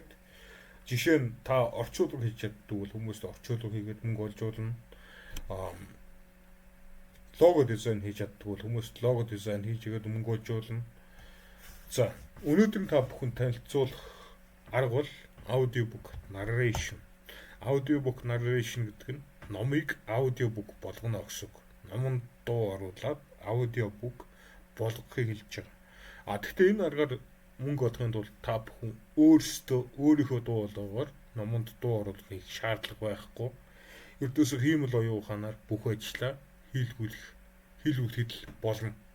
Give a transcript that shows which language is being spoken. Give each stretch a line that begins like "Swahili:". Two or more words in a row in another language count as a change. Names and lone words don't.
Mongolian: Жишээ нь та орчуулга хийж чаддаг бол хүмүүст орчуулга хийгээд мөнгө олж болно. Лого дизайн хийж чаддаг бол хүмүүст лого дизайн хийж игээд мөнгө олж болно. За, өнөөдөр та бүхэн танилцуулах арга бол
English: audiobook narration. Audiobook narration
Mongolian: гэдэг нь номыг audiobook болгоно гэсэн үг. Номонд дуу оруулаад audiobook болгохыг хэлж байгаа. Гэхдээ энэ аргаар мөнгө олохын тулд та бүхэн өөрийнхөө дуу болгоогоор номонд дуу оруулахыг шаардлага байхгүй. Ердөөсөө хиймэл оюун ухаанаар бүх ажлаа хийлгүүлэх болно.